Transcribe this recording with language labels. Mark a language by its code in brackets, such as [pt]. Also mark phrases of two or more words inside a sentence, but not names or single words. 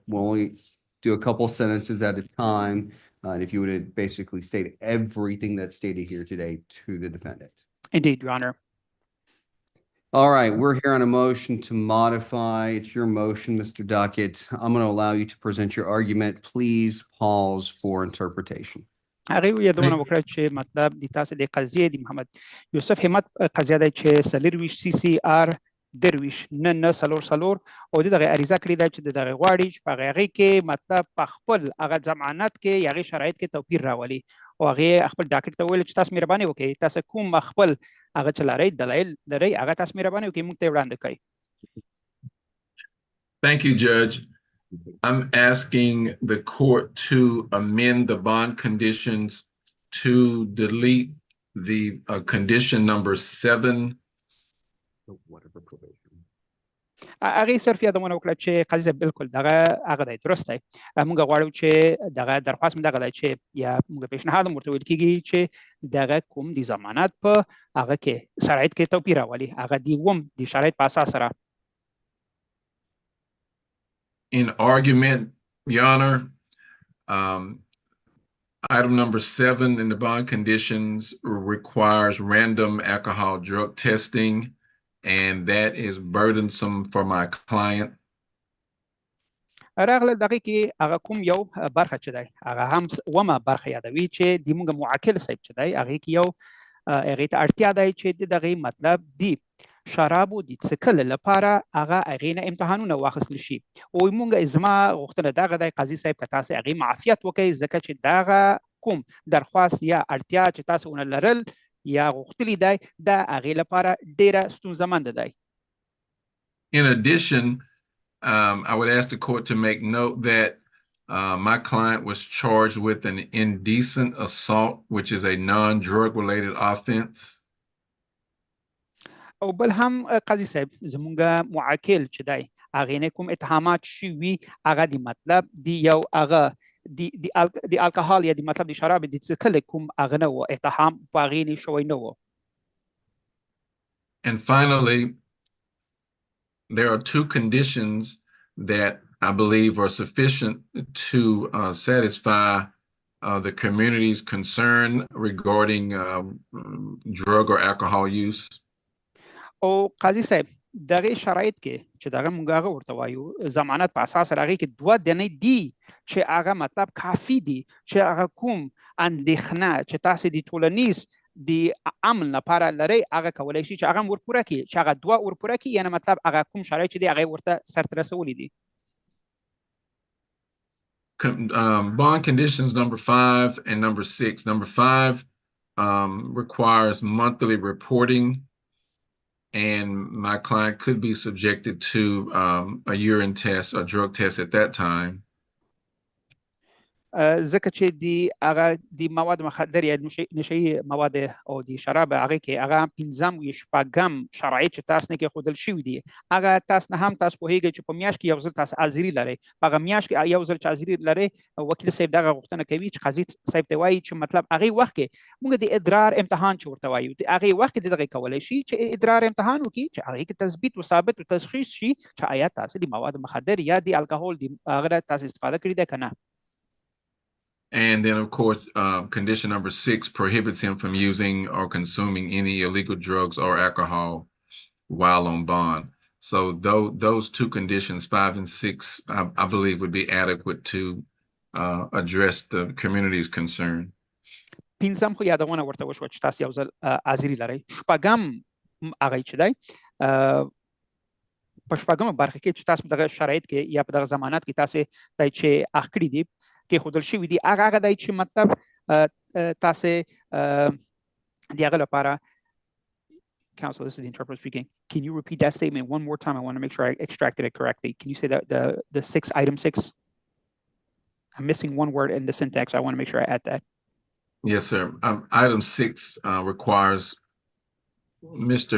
[en] We'll only do a couple sentences at a time. And if you would basically state everything that's stated here today to the defendant. Indeed, Your Honor. All right, we're here on a motion to modify. It's your motion, Mr. Duckett. I'm going to allow you to present your argument. Please pause for interpretation. [ps] هغه یادونه وکړه چې مطلب د تاسو د قضیې د محمد یوسف همت قضیه ده چې 4 CCR درویش نه سلور او دغه عریضه کړې ده چې دغه غواړي چې په هغې کې مطلب په خپل هغه ضمانت کې یا هغې شرایط کې توپیر راولي او هغې خپل ډاکټر ته وویل چې تاسو مهرباني وکړئ تاسو کوم خپل هغه چې لرئ دلایل لرئ هغه تاسو مهرباني وکړئ موږ ته یې وړاندې کړئ. [en] Thank you, Judge. I'm asking the court to amend the bond conditions to delete the condition number 7. Whatever probation. [ps] هغې صرف یادونه وکړه چې قاضي صاحب بالکل دغه هغه دی درست دی موږ غواړو چې دغه درخواست مو دغه دی چې یا موږ پیشنهاد هم ورته ویل کېږي چې دغه کوم د ضمانت په هغه کې شرایط کې توپیر راولي هغه د شرایط په اساس سره. [en] In argument, Your Honor, item number 7 in the bond conditions requires random alcohol drug testing, and that is burdensome for my client. [ps] راغله دغه کې هغه کوم یو برخه چې دی هغه هم ومه برخه یادوي چې د موږ معاکل صاحب چې دی هغې کې یو هغې ته اړتیا دی چې د دغې مطلب د شرابو د څښلو لپاره هغه هغې نه امتحانونه واخیستل شي او موږ زما غوښتنه دغه دی قاضي صاحب که تاسو هغې معافیت وکړئ ځکه چې دغه کوم درخواست یا اړتیا چې تاسو ونه لرل یا غوښتلی دی د هغې لپاره ډېره ستونزمنده دی. [en] In addition, I would ask the court to make note that my client was charged with an indecent assault, which is a non-drug related offense. [ps] او بل هم قاضي صاحب زمونږ معاکل چې دی هغې نه کوم اتهامات شوي هغه د مطلب د یو هغه د الکحال یا د مطلب د شراب د څښلو کوم هغه نه و اتهام په هغې نه شوی نه و. [en] And finally, there are 2 conditions that I believe are sufficient to satisfy the community's concern regarding drug or alcohol use. [ps] او قاضي صاحب دغه شرایط کې چې دغه موږ هغه ورته وایو ضمانت په اساس هغې کې 2 دنې دي چې هغه مطلب کافي دي چې هغه کوم اندېښنه چې تاسو د ټولنیز د امن لپاره لرئ هغه کولی شي چې هغه هم ورپوره کړي چې هغه 2 ورپوره کړي یعنې مطلب هغه کوم شرایط چې دي هغې ورته سرته رسولي دي. [en] Bond conditions number 5 and number 6. Number 5 requires monthly reporting, and my client could be subjected to a urine test, a drug test at that time. [ps] ځکه چې د هغه د مواد مخدر یا نشهیي مواد او د شراب هغې کې هغه 15 یا 16 شرایط چې تاسو نه کېښودل شوي دي هغه تاسو نه هم تاسو پوهېږئ چې په میاشت کې یو ځل تاسو حاضري لرئ په هغه میاشت کې یو ځل چې حاضري لرئ وکیل صاحب دغه غوښتنه کوي چې قاضي صاحب ته وایي چې مطلب هغې وخت کې موږ د ادرار امتحان چې ورته وایو د هغې وخت کې د دغې کولی شي چې ادرار امتحان وکړي چې هغې کې تثبیت و ثابت و تشخیص شي چې آیا تاسو د مواد مخدر یا د الکحول د هغه تاسو استفاده کړې ده که نه. [en] And then, of course, condition number 6 prohibits him from using or consuming any illegal drugs or alcohol while on bond. So those 2 conditions, 5 and 6, I believe would be adequate to address the community's concern. [ps] 15 خو یادونه ورته وشوه چې تاسو یو ځل حاضري لرئ. 16 هغه چې دی په 16 برخه کې چې تاسو دغه شرایط کې یا په دغه ضمانت کې تاسو دی چې اخ کړي دي کېښودل شوي دي هغه دی چې مطلب تاسو د هغه لپاره [en] Counsel, this is the interpreter speaking. Can you repeat that statement one more time? I want to make sure I extracted it correctly. Can you say that the 6, item 6? I'm missing one word in the syntax. I want to make sure I add that. Yes, sir. Item 6 requires Mr.